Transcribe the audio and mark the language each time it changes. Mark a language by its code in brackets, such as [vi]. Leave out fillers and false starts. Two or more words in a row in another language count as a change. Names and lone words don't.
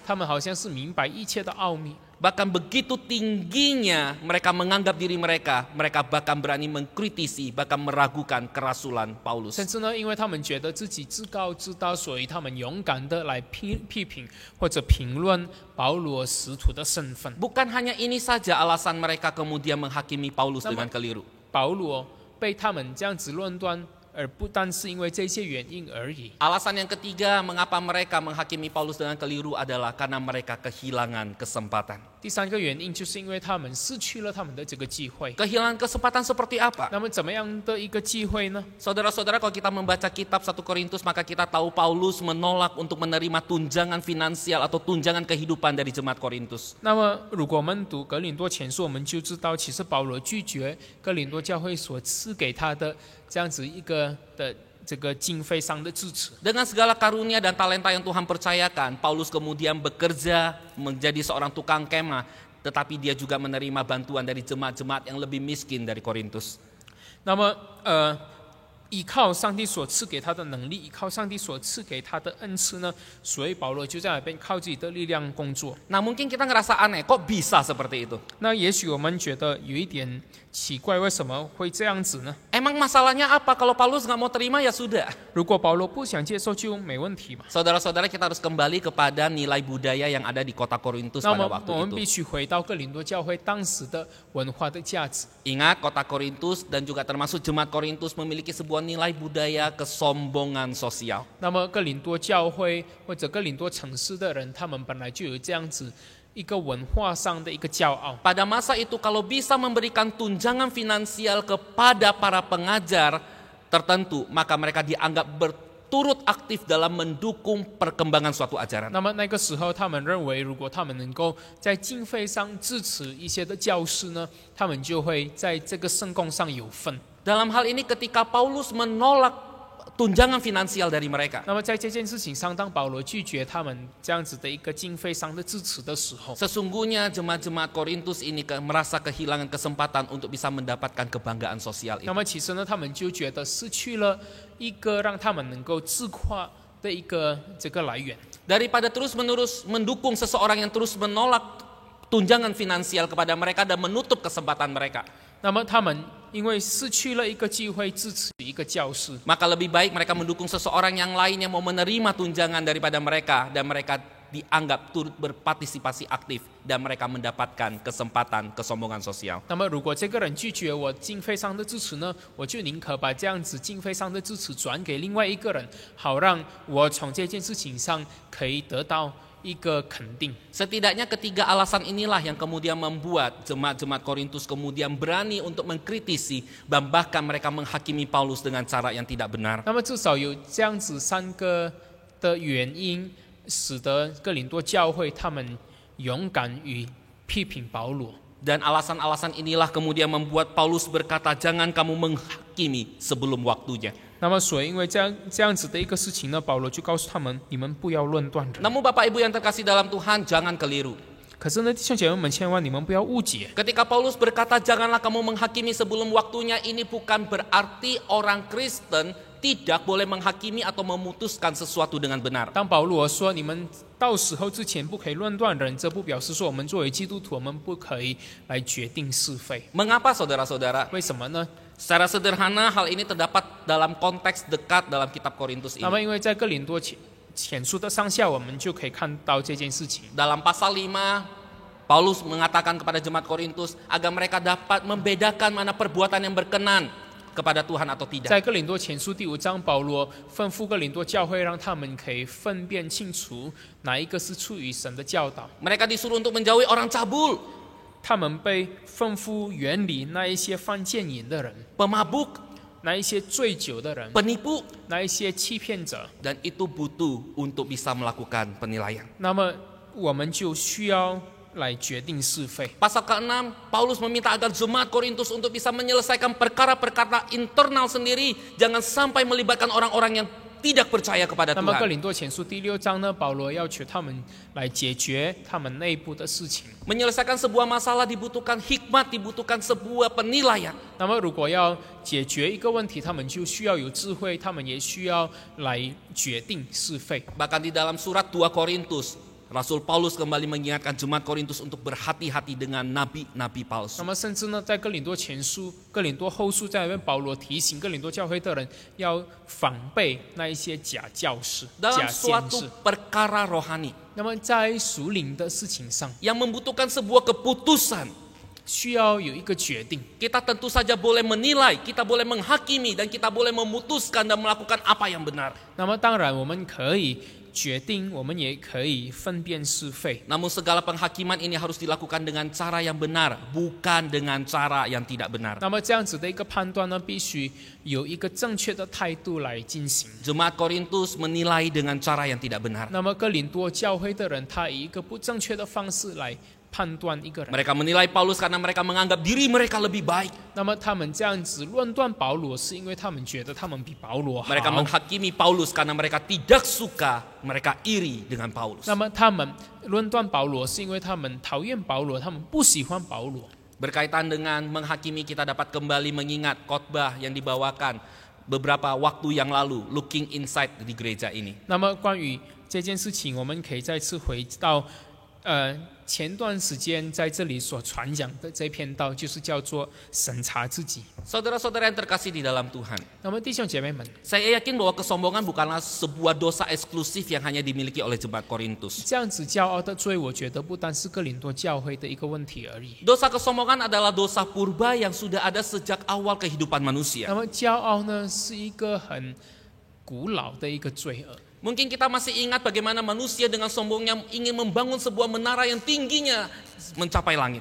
[zh] 他们好像是明白一切的奥秘。 [id] Bahkan begitu tingginya mereka menganggap diri mereka bahkan berani mengkritisi, bahkan meragukan kerasulan Paulus. [zh] 甚至呢，因为他们觉得自己自高自大，所以他们勇敢的来批评或者评论保罗使徒的身份。 [id] Bukan hanya ini saja alasan mereka kemudian menghakimi Paulus dengan keliru. [zh] 保罗被他们这样子论断，而不单是因为这些原因而已。 [id] Alasan yang ketiga mengapa mereka menghakimi Paulus dengan keliru adalah karena mereka kehilangan kesempatan. [zh] 第三个原因就是因为他们失去了他们的这个机会。 [id] Kehilangan kesempatan seperti apa? [zh] 那么怎么样的一个机会呢？ [id] Saudara-saudara, kalau kita membaca kitab 1 Korintus, maka kita tahu Paulus menolak untuk menerima tunjangan finansial atau tunjangan kehidupan dari jemaat Korintus. [zh] 那么如果我们读格林多前书，我们就知道，其实保罗拒绝格林多教会所赐给他的这样子一个的这个经费上的支持。 [id] Dengan segala karunia dan talenta yang Tuhan percayakan, Paulus kemudian bekerja menjadi seorang tukang kemah, tetapi dia juga menerima bantuan dari jemaat-jemaat yang lebih miskin dari Korintus. [zh] 那么依靠上帝所赐给他的能力，依靠上帝所赐给他的恩赐呢，所以保罗就在那边靠自己的力量工作。 [id] Nah mungkin kita ngerasa aneh, kok bisa seperti itu? [zh] 那也许我们觉得有一点奇怪，为什么会这样子呢？ [id] Emang masalahnya apa? Kalau Paulus nggak mau terima ya sudah. [zh] 如果保罗不想接受，就没问题嘛。 [id] Saudara-saudara, kita harus kembali kepada nilai budaya yang ada di kota Korintus [zh] 那 [id] pada [zh] 么 [id] waktu [zh] 我们 [id] itu. [zh] 必须回到哥林多教会当时的文化的价值。 [id] Ingat, kota Korintus dan juga termasuk jemaat Korintus memiliki sebuah nilai budaya kesombongan sosial. [zh] 那么哥林多教会或者哥林多城市的人，他们本来就有这样子一个文化上的一个骄傲。 [id] Pada masa itu kalau bisa memberikan tunjangan finansial kepada para pengajar tertentu, maka mereka dianggap berturut aktif dalam mendukung perkembangan suatu ajaran. [zh] 那么那个时候，他们认为，如果他们能够在经费上支持一些的教师呢，他们就会在这个圣供上有份。 [id] Dalam hal ini ketika Paulus menolak tunjangan finansial dari mereka, [zh] 那么在这件事情上，当保罗拒绝他们这样子的一个经费上的支持的时候， [id] sesungguhnya jemaat-jemaat Korintus ini merasa kehilangan kesempatan untuk bisa mendapatkan kebanggaan sosial [zh] 那 [id] itu. [zh] 么其实呢，他们就觉得失去了一个让他们能够自夸的一个这个来源。 [id] Daripada terus-menerus mendukung seseorang yang terus menolak tunjangan finansial kepada mereka dan menutup kesempatan mereka, [zh] 那么他们因为失去了一个机会支持一个教师， [id] maka lebih baik mereka mendukung seseorang yang lain yang mau menerima tunjangan daripada mereka, dan mereka dianggap turut berpartisipasi aktif dan mereka mendapatkan kesempatan kesombongan sosial. [zh] 那么如果这个人拒绝我经费上的支持呢，我就宁可把这样子经费上的支持转给另外一个人，好让我从这件事情上可以得到一个肯定。 [id] Setidaknya ketiga alasan inilah yang kemudian membuat jemaat-jemaat Korintus kemudian berani untuk mengkritisi dan bahkan mereka menghakimi Paulus dengan cara yang tidak benar. [zh] 那么至少有这样子三个的原因，使得哥林多教会他们勇敢于批评保罗。 [id] Dan alasan-alasan inilah kemudian membuat Paulus berkata, jangan kamu menghakimi sebelum waktunya. [zh] 那么所以因为这样子的一个事情呢，保罗就告诉他们，你们不要论断人。 [id] Namun Bapak Ibu yang terkasih dalam Tuhan, jangan keliru. [zh] 可是呢，弟兄姐妹们，千万你们不要误解。 [id] Ketika Paulus berkata, janganlah kamu menghakimi sebelum waktunya, ini bukan berarti orang Kristen tidak boleh menghakimi atau memutuskan sesuatu dengan benar. [zh] 当保罗说你们到时候之前不可以论断人，这不表示说我们作为基督徒，我们不可以来决定是非。 [id] Mengapa saudara-saudara? [zh] 为什么呢？ [id] Secara sederhana hal ini terdapat dalam konteks dekat dalam kitab Korintus [zh] 那 [id] ini. [zh] 么因为在哥林多前书的上下，我们就可以看到这件事情。 [id] Dalam pasal 5, Paulus mengatakan kepada jemaat Korintus agar mereka dapat membedakan mana perbuatan yang berkenan kepada Tuhan atau tidak. [zh] 在哥林多前书第5章，保罗吩咐哥林多教会，让他们可以分辨清楚哪一个是出于神的教导。 [id] Mereka disuruh untuk menjauhi orang cabul, [zh] 他们被吩咐远离那一些犯奸淫的人， [id] pemabuk, [zh] 那一些醉酒的人， [id] penipu, [zh] 那一些欺骗者。 [id] dan itu butuh untuk bisa melakukan penilaian. [zh] 那么我们就需要来决定是非。 [id] Pasal ke-6, Paulus meminta agar jemaat Korintus untuk bisa menyelesaikan perkara-perkara internal sendiri, jangan sampai melibatkan orang-orang yang tidak percaya kepada [zh] 那么哥 [id] Tuhan. [zh] 林多前书第6章呢，保罗要求他们来解决他们内部的事情。 [id] Menyelesaikan sebuah masalah dibutuhkan hikmat, dibutuhkan sebuah penilaian. [zh] 那么如果要解决一个问题，他们就需要有智慧，他们也需要来决定是非。 [id] Bahkan di dalam surat 2 Korintus, Rasul Paulus kembali mengingatkan jemaat Korintus untuk berhati-hati dengan nabi-nabi [zh] 那 [id] palsu. [zh] 么甚至呢，在哥林多前书、哥林多后书在那边，保罗提醒哥林多教会的人要防备那一些假教师、 [id] Dalam [zh] 假先 [id] suatu [zh] 知。 [id] perkara rohani [zh] 那么在属灵的事情上， [id] yang membutuhkan sebuah keputusan, [zh] 需要有一个决定。 [id] kita tentu saja boleh menilai, kita boleh menghakimi, dan kita boleh memutuskan dan melakukan apa yang benar. [zh] 那么当然，我们可以决定，我们也可以分辨是非。 [id] Namun segala penghakiman ini harus dilakukan dengan cara yang benar, bukan dengan cara yang tidak benar. [zh] 那么这样子的一个判断呢，必须有一个正确的态度来进行。 [id] Jemaat Korintus menilai dengan cara yang tidak benar. [zh] 那么哥林多教会的人，他以一个不正确的方式来判断一个人。 [id] Mereka menilai Paulus karena mereka menganggap diri mereka lebih baik. [zh] 那么他们这样子论断保罗，是因为他们觉得他们比保罗好。 [id] Mereka menghakimi Paulus karena mereka tidak suka, mereka iri dengan Paulus. [zh] 那么他们论断保罗，是因为他们讨厌保罗，他们不喜欢保罗。 [id] Berkaitan dengan menghakimi, kita dapat kembali mengingat khotbah yang dibawakan beberapa waktu yang lalu [en] looking inside [id] di gereja ini. [zh] 那么关于这件事情，我们可以再次回到前段时间在这里所传讲的这篇道，就是叫做审查自己。 [id] Saudara-saudara yang terkasih di dalam Tuhan, [zh] 那么弟兄姐妹们， [id] saya yakin bahwa kesombongan bukanlah sebuah dosa eksklusif yang hanya dimiliki oleh jemaat Korintus. [zh] 这样子骄傲的罪，我觉得不单是哥林多教会的一个问题而已。 [id] Dosa kesombongan adalah dosa purba yang sudah ada sejak awal kehidupan manusia. [zh] 那么骄傲呢，是一个很古老的一个罪恶。 [id] Mungkin kita masih ingat bagaimana manusia dengan sombongnya ingin membangun sebuah menara yang tingginya mencapai langit.